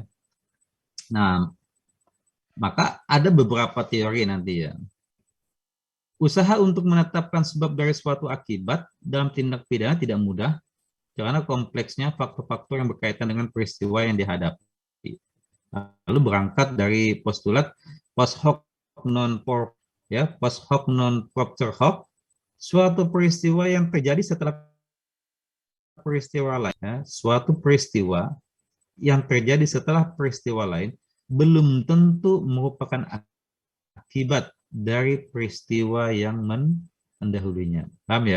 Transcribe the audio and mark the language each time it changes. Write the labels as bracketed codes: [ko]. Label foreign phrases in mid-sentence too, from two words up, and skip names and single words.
[id] Nah, maka ada beberapa teori nanti, ya. Usaha untuk menetapkan sebab dari suatu akibat dalam tindak pidana tidak mudah karena kompleksnya faktor-faktor yang berkaitan dengan peristiwa yang dihadapi. Lalu berangkat dari postulat [la] post hoc non pro, [id] ya, [la] post hoc non propter hoc, [id] suatu peristiwa yang terjadi setelah peristiwa lain, ya, suatu peristiwa yang terjadi setelah peristiwa lain belum tentu merupakan akibat dari peristiwa yang mendahulunya. Paham ya?